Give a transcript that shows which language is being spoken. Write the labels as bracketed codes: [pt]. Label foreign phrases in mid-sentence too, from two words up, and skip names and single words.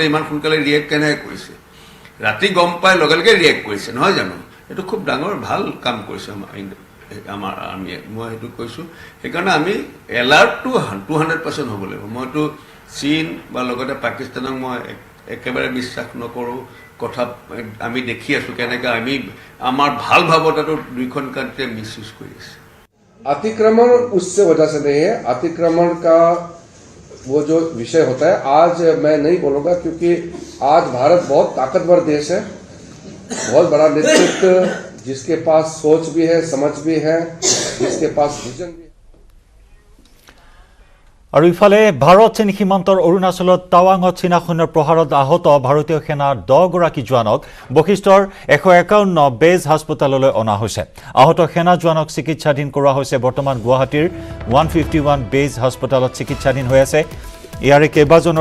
[as] ইমান সোনকালে ৰিয়েক্ট কেনেকৈ কৰিছে ৰাতি গম পাই লগে লগে ৰিয়েক্ট কৰিছে নহয় জানো এইটো খুব ডাঙৰ ভাল কাম কৰিছে আমাৰ আৰ্মিয়ে মই সেইটো কৈছোঁ সেইকাৰণে আমি এলাৰ্টটো 200% হ'ব লাগিব মইতো চীন বা লগতে পাকিস্তানক মই একেবাৰে বিশ্বাস নকৰোঁ কথা আমি দেখি আছোঁ কেনেকৈ আমি আমাৰ ভাল ভাৱতাটো দুইখন কাণ্ট্ৰিয়ে মিছ ইউজ কৰি আছে [hi] अतिक्रमण उससे वजह से नहीं है अतिक्रमण का वो जो विषय होता है आज मैं नहीं बोलूँगा क्योंकि आज भारत बहुत ताकतवर देश है बहुत बड़ा नेतृत्व जिसके पास सोच भी है समझ भी है जिसके पास विजन भी है [as] আৰু ইফালে ভাৰত চীন সীমান্তৰ অৰুণাচলত টাৱাঙত চীনা সৈন্যৰ প্ৰহাৰত আহত ভাৰতীয় সেনাৰ 10 গৰাকী জোৱানক বশিষ্ঠৰ 151 বেজ হাস্পতাললৈ অনা হৈছে আহত সেনা জোৱানক চিকিৎসাধীন কৰা হৈছে বৰ্তমান গুৱাহাটীৰ 151 বেজ হাস্পতালত চিকিৎসাধীন হৈ আছে ইয়াৰে কেইবাজনৰ